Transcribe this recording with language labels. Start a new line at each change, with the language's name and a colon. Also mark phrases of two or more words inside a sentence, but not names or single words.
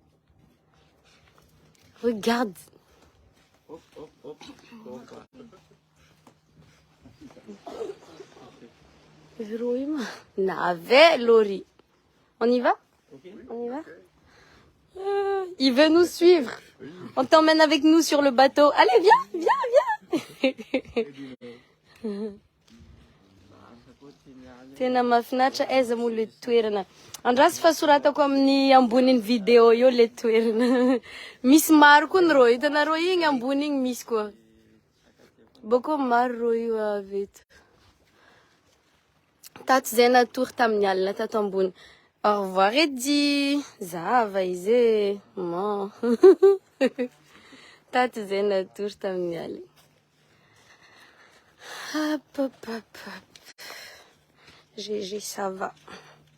French: Regarde. Nave, Lori. On y va? On y va? Il veut nous suivre. On t'emmène avec nous sur le bateau. Allez, viens, viens, viens.
Malagasy: Tena mahafinaritra aiza moa le toerana. Andrasy fa soratako amin'ny ambonin'ny vidéo io le toerana. Misy maro koa ny rô. Hitanareo igny ambony igny misy koa. Boko maro rô io avy eto. Tato zay natory tamin'ny alina tato ambony.
French: Au revoir Eddie.
Malagasy: Zava izy e. Mon. Tato zay natory tamin'ny alina. Hop, hop, hop, hop.
French: GG, ça va.